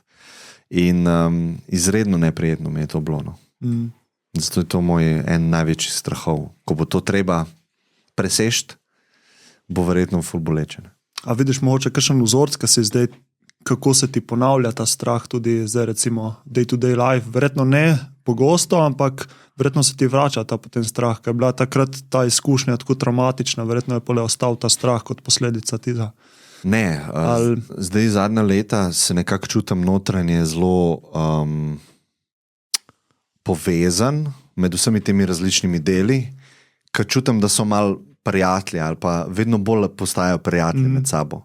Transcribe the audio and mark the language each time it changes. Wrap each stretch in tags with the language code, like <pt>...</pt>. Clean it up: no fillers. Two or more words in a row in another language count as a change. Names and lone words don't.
<sl>In izredno neprijetno mi je to bilo. Zato je to moj en največjih strahov. Ko bo to treba presešti, bo verjetno ful boleče. A vidiš mogoče kakšen vzorc, kako se ti ponavlja ta strah tudi zdaj recimo</sl> <en>day-to-day life?</en> <sl>Verjetno ne pogosto, ampak verjetno se ti vrača ta potem strah, ker je bila takrat ta izkušnja tako traumatična, verjetno je pole ostal ta strah kot posledica tega. Ne, zdaj zadnja leta se nekako čutim notranje zelo povezan med vsemi temi različnimi deli, ker čutim, da so malo prijatelji ali pa vedno bolj postajajo prijatelji med sabo.</sl>